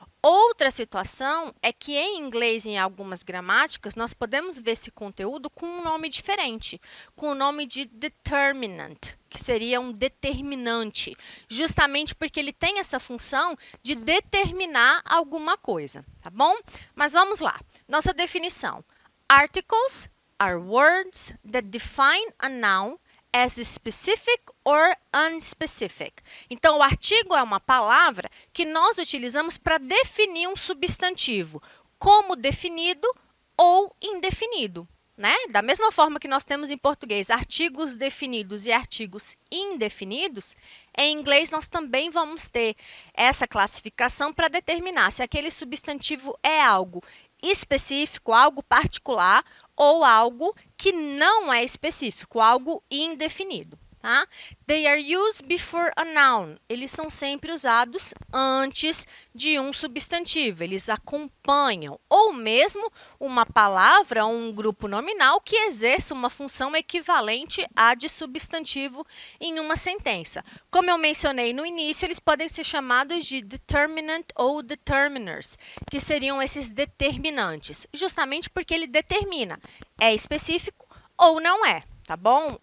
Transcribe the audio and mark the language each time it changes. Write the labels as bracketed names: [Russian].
[Portuguese] Outra situação é que em inglês, em algumas gramáticas, nós podemos ver esse conteúdo com um nome diferente, com o nome de determinant, que seria um determinante, justamente porque ele tem essa função de determinar alguma coisa, tá bom? Mas vamos lá. Nossa definição. [English] Articles are words that define a noun as specific or unspecific. [Portuguese] Então, o artigo é uma palavra que nós utilizamos para definir um substantivo, como definido ou indefinido, né? Da mesma forma que nós temos em português artigos definidos e artigos indefinidos, em inglês nós também vamos ter essa classificação para determinar se aquele substantivo é algo específico, algo particular, ou algo que não é específico, algo indefinido. Tá? [English] They are used before a noun. [Portuguese] Eles são sempre usados antes de um substantivo. Eles acompanham, ou mesmo uma palavra ou um grupo nominal que exerça uma função equivalente à de substantivo em uma sentença. Como eu mencionei no início, eles podem ser chamados de determinant ou determiners, que seriam esses determinantes, justamente porque ele determina, é específico ou não é. Tá bom?